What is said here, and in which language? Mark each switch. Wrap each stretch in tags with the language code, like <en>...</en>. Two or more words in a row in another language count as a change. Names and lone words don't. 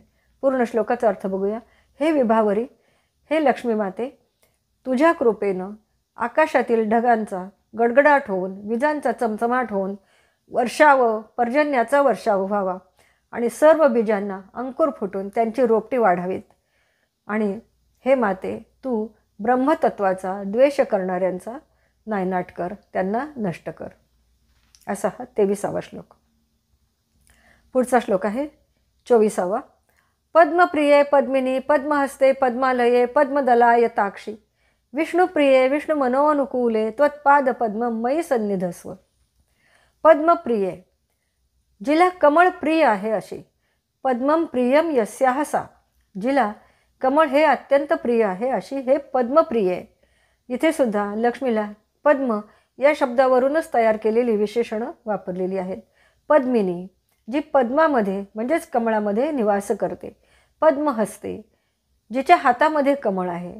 <mr>पूर्ण श्लोकाचा अर्थ बघूया. हे विभावरी, हे लक्ष्मी माते, तुझ्या कृपेनं आकाशातील ढगांचा गडगडाट होऊन, विजांचा चमचमाट होऊन वर्षाव, पर्जन्याचा वर्षाव व्हावा आणि सर्व बीजांना अंकुर फुटून त्यांची रोपटी वाढावीत. आणि हे माते, तू ब्रह्मतत्वाचा द्वेष करणाऱ्यांचा नायनाट कर, त्यांना नष्ट कर. असा हा 23वा श्लोक. पुढचा श्लोक आहे 24वा.</mr> <sa>पद्मप्रिये पद्मिनी पद्महस्ते पद्मालये पद्मदलायताक्षी विष्णुप्रिये विष्णुमनोनुकूले त्वत्पाद पद्म मयी सन्निधस्व.</sa> <mr>पद्मप्रिये जिला कमळ प्रिय आहे अशी,</mr> <sa>पद्मम प्रियम यस्याह सा,</sa> <mr>जिला कमळ हे अत्यंत प्रिय आहे अशी हे पद्मप्रिये. इथे सुद्धा लक्ष्मीला पद्म या शब्दावरूनच तयार केलेली विशेषणं वापरलेली आहेत. पद्मिनी जी पद्मामध्ये म्हणजेच कमळामध्ये निवास करते. पद्महस्ते जिच्या हातामध्ये कमळ आहे.</mr>